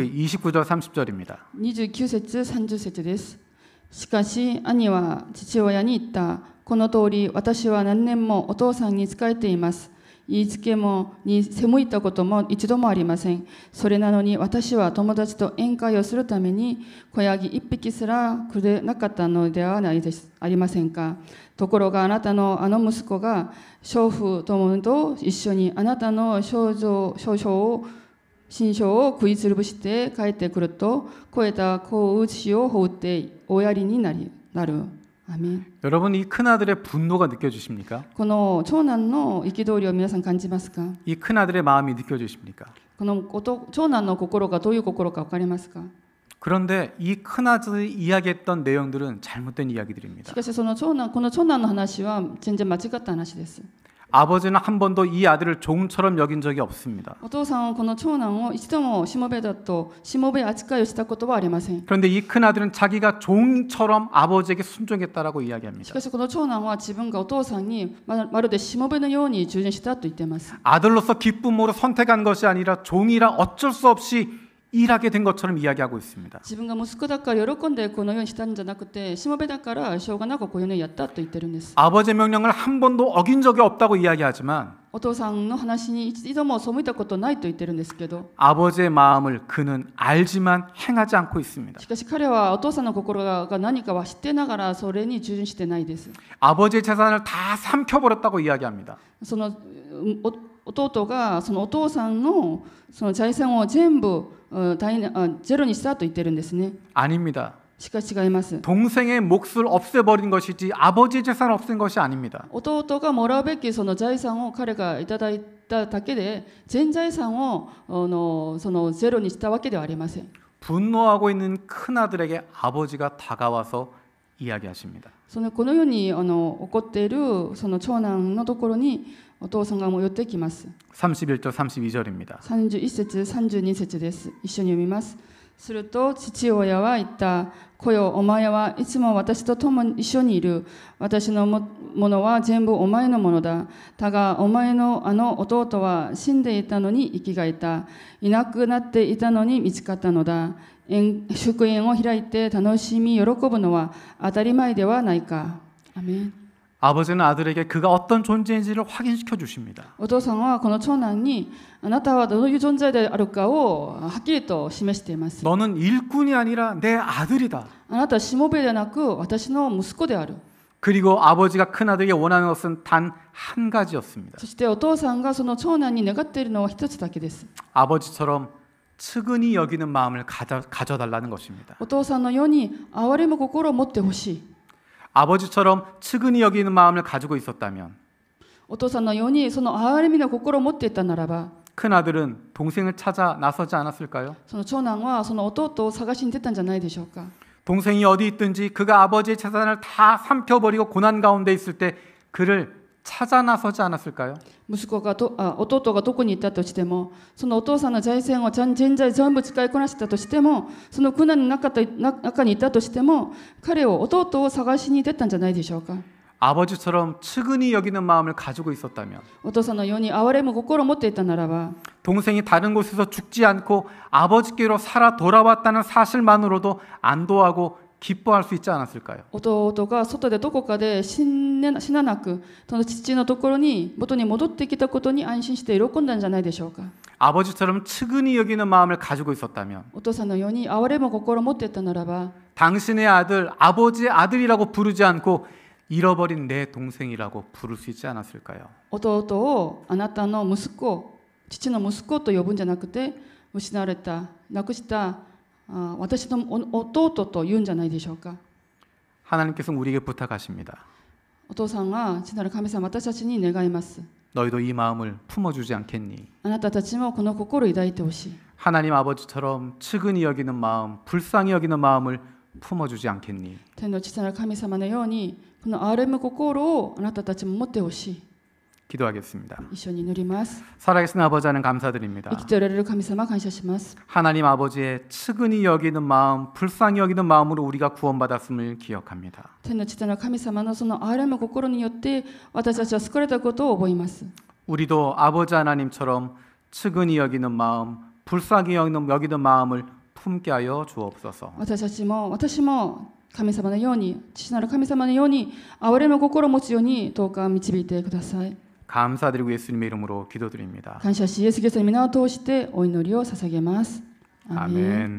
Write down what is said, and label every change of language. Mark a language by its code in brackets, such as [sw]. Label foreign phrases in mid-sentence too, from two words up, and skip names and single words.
[ko] 우리 29절 30절입니다. [ja] 29 節30節です。しかし兄は父親に言った。この通り私は何年もお父さんに仕えています。言いつけに背いたことも一度もありません。それなのに私は友達と宴会をするために子ヤギ一匹すらくれなかったのではないですありませんか。ところがあなたのあの息子が娼婦ともと一緒にあなたの新書を食いつぶして帰ってくると肥えた子牛を放っておやりになる。 [ko] 아멘. 여러분 이 큰아들의 분노가 느껴지십니까? [ja] この長男の憤りを皆さん感じますか？ [ko] 이 큰아들의 마음이 느껴지십니까? [ja] この長男の心がどういう心か分かりますか？ [ko] 그런데 이 큰아들이 이야기했던 내용들은 잘못된 이야기들입니다. [ja] しかしこの長男の話は全然間違った話です。 [ko] 아버지는 한 번도 이 아들을 종처럼 여긴 적이 없습니다. [ja] お父さんはこの長男を一度もしもべだとしもべ扱いをしたことはありません。 [ko] 그런데 이 큰아들은 자기가 종처럼 아버지에게 순종했다라고 [ja] し [ko] 이야기합니다. [ja] かしこの長男は自分がお父さんにまるでしもべのように従順したと言っています。 [ko] 아들로서 기쁨으로 선택한 것이 아니라 종이라 어쩔 수 없이 일하게 된 것처럼 이야기하고 있습니다. [ja] 自分が息子だから喜んでこのようにしたんじゃなくてしもべだからしょうがなくこういうのをやったと言ってるんです。 [ko] 아버지의 명령을 한 번도 어긴 적이 없다고 이야기하지만 [ja] お父さんの話に一度も背いたことないと言ってるんですけど [ko] 아버지의 마음을 그는 알지만 행하지 않고 있습니다. [ja] しかし彼はお父さんの心が何かは知ってながらそれに従順してないです。 [ko] 아버지의 재산을 다 삼켜버렸다고 이야기합니다. [ja] その弟がそのお父さんのその財産を全部ゼロにしたと言ってるんですね。 [ko] 아닙니다. [ja] しかし違います。 [ko] 동생의 몫을 없애버린 것이지 아버지의 재산을 없앤 것이 아닙니다. [ja] 弟がもらうべきその財産を彼がいただいただけで全財産をそのゼロにしたわけではありません。 [ko] 분노하고 있는 큰아들에게 아버지가 다가와서 이야기하십니다. [ja] このように怒っているその長男のところにお父さんがもう寄ってきます。 [ko] 31절 32절입니다. [ja] 31 節32節です。一緒に読みます。すると父親は言った。子よ、お前はいつも私と共に一緒にいる。私のものは全部お前のものだ。だがお前のあの弟は死んでいたのに生き返った。いなくなっていたのに見つかったのだ。祝宴を開いて楽しみ喜ぶのは当たり前ではないか。アメン。 [ko] 아버지는 아들에게 그가 어떤 존재인지를 확인시켜 주십니다. [ja] お父さんはこの長男にあなたはどういう存在であるかをはっきりと示しています。 [ko] 너는 일꾼이 아니라 내 아들이다. [ja] あなたはしもべではなく私の息子である。 [ko] 그리고 아버지가 큰아들에게 원하는 것은 단 한 가지였습니다. [ja] そしてお父さんがその長男に願っているのは一つだけです。 [ko] 아버지처럼 측은히 여기는 마음을 가져달라는 것입니다. [ja] お父さんのように憐れむ心を持ってほしい。 [ko] 아버지처럼 측은히 여기는 마음을 가지고 있었다면 [ja] お父さんのようにその憐れみの心を持っていたならば [ko] 큰아들은 동생을 찾아 나서지 않았을까요? [ja] その長男はその弟を探しに出たんじゃないでしょうか。 [ko] 동생이 어디 있든지 그가 아버지의 재산을 다 삼켜버리고 고난 가운데 있을 때 그를 찾아 나서지 않았을까요? [ja] 息子が弟がどこに行ったとしてもそのお父さんの財産を全財全部使いこなしたとしてもその苦難の中にいたとしても彼を弟を探しに出たんじゃないでしょうか。 [ko] 아버지처럼 측은히 여기는 마음을 가지고 있었다면 [ja] お父さんのように憐れむ心を持っていたならば [ko] 동생이 다른 곳에서 죽지 않고 아버지께로 살아 돌아왔다는 사실만으로도 안도하고 기뻐할 수 있지 않았을까요? [ja] 弟が外でどこかで死ななくその父のところに元に戻ってきたことに安心して喜んだんじゃないでしょうか。 [ko] 아버지처럼 측은히 여기는 마음을 가지고 있었다면 [ja] お父さんのように憐れむ心を持っていたならば [ko] 당신의 아들, 아버지의 아들이라고 부르지 않고 잃어버린 내 동생이라고 부를 수 있지 않았을까요? [ja] 弟をあなたの息子、父の息子と呼ぶんじゃなくて失われた、亡くした私の弟と言うんじゃないでしょうか。 [ko] 하나님께서는 우리에게 부탁하십니다. [ja] お父さんは父なる神様私たちに願います。 [ko] 너희도 이 마음을 품어주지 않겠니? [ja] あなたたちもこの心を抱いてほしい。 [ko] 하나님 아버지처럼 측은히 여기는 마음, 불쌍히 여기는 마음을 품어주지 않겠니? [ja] 天の父なる神様のようにこの憐れむ心をあなたたちも持ってほしい。 [ko] 기도하겠습니다. [ja] 一緒に祈ります。 [ko] 살아계신 아버지 하나님 감사드립니다. [ja] 生きておられる神様感謝します。 [ko] 하나님 아버지의 측은히 여기는 마음, 불쌍히 여기는 마음으로 우리가 구원받았음을 기억합니다. [ja] 天の父なる神様のその憐れむ心によって私たちは救われたことを覚えます。 [ko] 우리도 아버지 하나님처럼 측은히 여기는 마음, 불쌍히 여기는 마음을 품게 하여 주옵소서. [ja] 私も神様のように父なる神様のように憐れむ心を持つようにどうか導いてください。 [ko] 감사드리고 예수님의 이름으로 기도드립니다. [ja] 感謝しイエスキリストの皆を通してお祈りを捧げます。アーメン。 [ko] 아멘.